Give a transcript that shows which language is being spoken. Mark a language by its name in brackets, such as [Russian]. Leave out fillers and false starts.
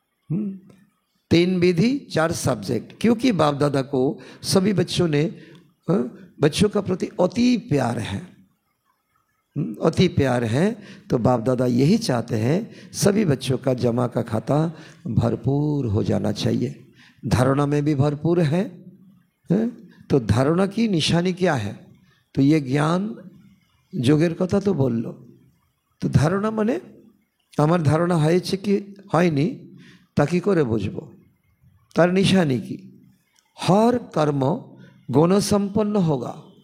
[Hindi] 3 विधि 4 subject, क्योंकि बाप दादा को सभी बच्चों ने बच्चों का प्रति अति प्यार है, अति प्यार है। तो बाप दादा यही चाहते हैं सभी बच्चों का जमा का खाता भरपूर हो जाना चाहिए। धारणा में भी भरपूर है। तो धारणा की निशानी क्या है? तो ये ज्ञान [Bangla] যোগের কথা তো বলল। তো ধারণা মানে আমার ধারণা হয়েছে কি হয়নি তা কি করে বুঝবো? [Hindi] তার निशानी की हर कर्म गुण संपन्न होगा।